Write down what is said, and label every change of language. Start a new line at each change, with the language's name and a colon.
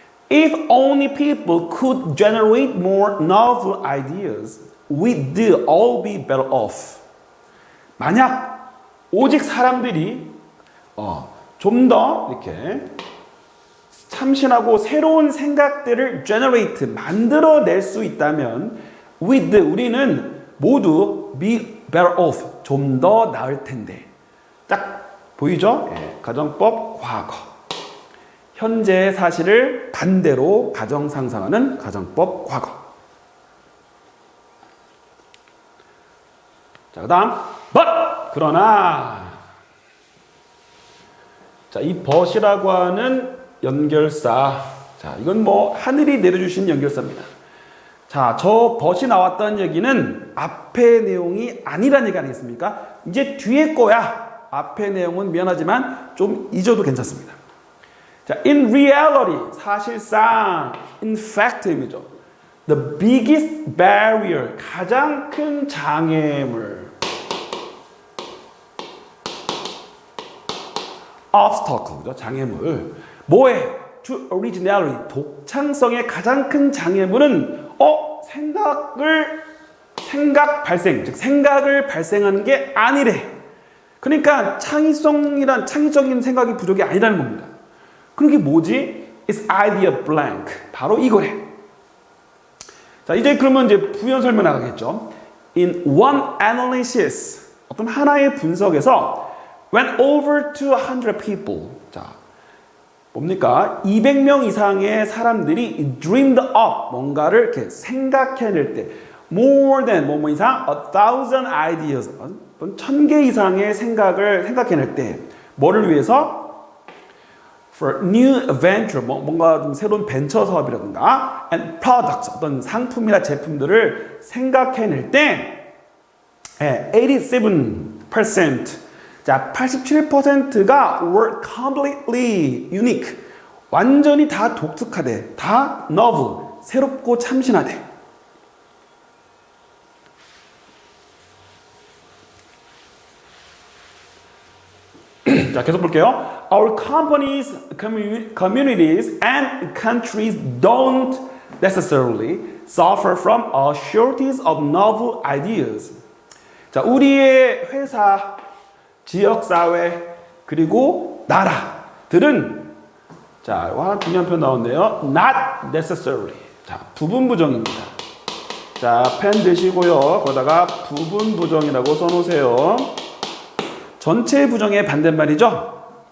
English: If only people could generate more novel ideas, we'd all be better off.
Korean: 만약 오직 사람들이 좀 더 이렇게 참신하고 새로운 생각들을 만들어낼 수 있다면 우리는 모두
English: be better off,
Korean: 좀 더 나을 텐데. 딱 보이죠? 가정법 과거. 현재의 사실을 반대로 가정상상하는 가정법 과거. 자, 그 다음 but 그러나. 자, 이 but이라고 하는 연결사. 자, 이건 뭐 하늘이 내려주신 연결사입니다. 자, 저 but이 나왔다는 얘기는 앞의 내용이 아니라는 얘기 아니겠습니까? 이제 뒤에 거야. 앞의 내용은 미안하지만 좀 잊어도 괜찮습니다. 자,
English: in reality,
Korean: 사실상,
English: in fact
Korean: 이죠.
English: The biggest barrier,
Korean: 가장 큰 장애물. obstacle, 장애물. 뭐에?
English: To originality,
Korean: 독창성의 가장 큰 장애물은 생각을 발생하는 게 아니래. 그러니까 창의적인 생각이 부족이 아니라는 겁니다. 그게 뭐지?
English: It's idea blank.
Korean: 바로 이거래. 자, 이제 그러면 이제 부연 설명 나가겠죠.
English: In one analysis,
Korean: 어떤 하나의 분석에서
English: When over 200 people.
Korean: 자, 뭡니까? 200명 이상의 사람들이
English: dreamed up.
Korean: 뭔가를 이렇게 생각해낼 때.
English: More than
Korean: 뭐 이상
English: 1,000 ideas.
Korean: 1000개 이상의 생각을 생각해낼 때. 뭐를 위해서?
English: For new venture,
Korean: 뭔가 좀 새로운 벤처 사업이라든가
English: and products,
Korean: 어떤 상품이나 제품들을 생각해낼 때 87%, 자 87%가
English: were completely unique,
Korean: 완전히 다 독특하대, 다 novel, 새롭고 참신하대. 자, 계속 볼게요.
English: Our companies, communities, and countries don't necessarily suffer from a shortage of novel ideas.
Korean: 자, 우리의 회사, 지역사회, 그리고 나라들은 자, 하나 중요한 표현 나오는데요.
English: Not necessarily.
Korean: 자, 부분 부정입니다. 자, 펜 드시고요. 거기다가 부분 부정이라고 써놓으세요. 전체 부정의 반대말이죠.